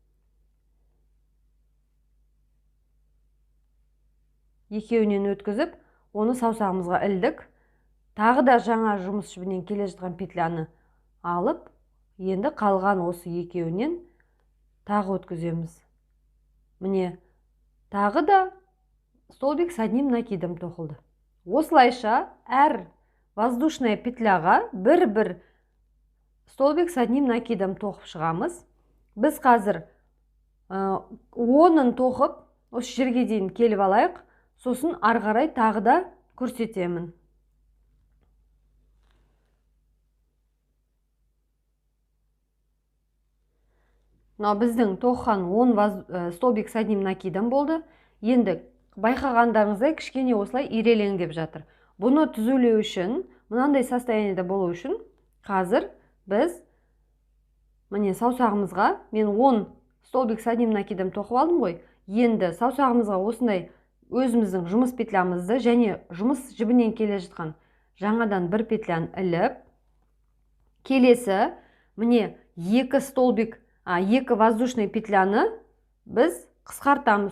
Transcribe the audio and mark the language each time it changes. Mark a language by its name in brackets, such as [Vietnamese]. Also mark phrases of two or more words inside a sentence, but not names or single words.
[Kazakh] Екеуінен өткізіп, оны саусағымызға ілдік. Тағы да жаңа жұмыс жібінен келе жатқан петляны алып, енді қалған осы екеуінен тағы өткіземіз. Міне, тағы да [Russian] столбик с одним накидом [Kazakh] тоқылды. Осылайша әр [Russian] воздушная петляға [Kazakh] бір-бір [Russian] столбик с одним накидом [Kazakh] тоқып шығамыз. Біз қазір 10-ын тоқып, осы жерге дейін келіп алайық, сосын ары қарай тағы да көрсетемін. Біздің тоққан 10 [Russian] столбик с одним накидом [Kazakh] болды. Енді байқағандарыңыздай кішкене осылай ирелеңдеп жатыр. Бұны түзулеу үшін, мынандай состояниеде болу үшін, қазір біз міне саусағымызға, мен 10 [Russian] столбик с одним накидом [Kazakh] тоқып алдым ғой. Енді саусағымызға осындай өзіміздің жұмыс петлямызды және жұмыс жібінен келе жатқан жаңадан бір петляны іліп, келесі міне 2 [Russian] воздушный петляны [Kazakh] біз қысқартамыз.